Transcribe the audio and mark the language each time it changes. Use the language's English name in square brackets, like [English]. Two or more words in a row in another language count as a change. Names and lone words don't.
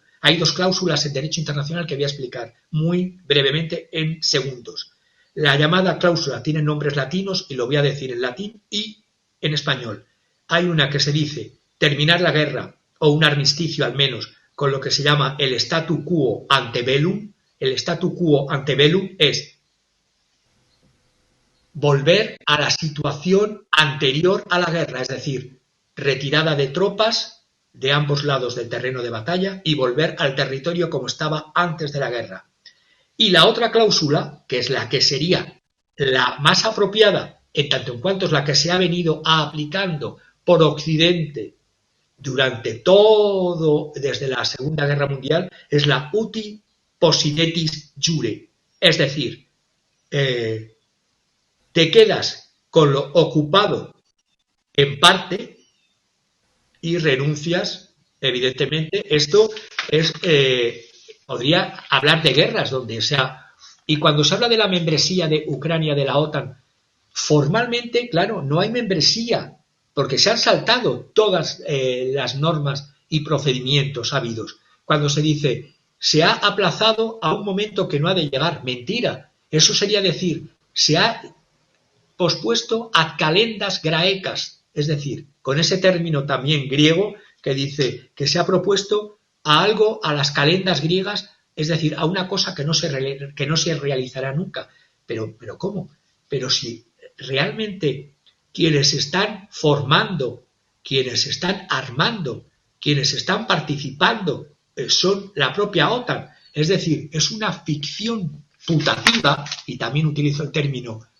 [Spanish] Hay 2 cláusulas en derecho internacional que voy a explicar muy brevemente en segundos. La llamada cláusula tiene nombres latinos y lo voy a decir en latín y en español. Hay una que se dice terminar la guerra o un armisticio al menos, con lo que se llama el [Latin] statu quo ante bellum. [Spanish] El [Latin] statu quo ante bellum [Spanish] es volver a la situación anterior a la guerra, es decir, retirada de tropas de ambos lados del terreno de batalla y volver al territorio como estaba antes de la guerra. Y la otra cláusula, que es la que sería la más apropiada, en tanto en cuanto es la que se ha venido aplicando por Occidente durante todo, desde la Segunda Guerra Mundial, es la [Latin] uti possidetis jure, [Spanish] es decir, te quedas con lo ocupado en parte y renuncias, evidentemente. Esto es, podría hablar de guerras donde sea, y cuando se habla de la membresía de Ucrania de la OTAN, formalmente, claro, no hay membresía, porque se han saltado todas las normas y procedimientos habidos. Cuando se dice, se ha aplazado a un momento que no ha de llegar, mentira. Eso sería decir, se ha pospuesto [Latin] ad calendas graecas, [Spanish] es decir, con ese término también griego que dice que se ha propuesto a algo, a las calendas griegas, es decir, a una cosa que no se realizará nunca. Pero ¿cómo? Pero si realmente quienes están formando, quienes están armando, quienes están participando son la propia OTAN, es decir, es una ficción putativa, y también utilizo el término,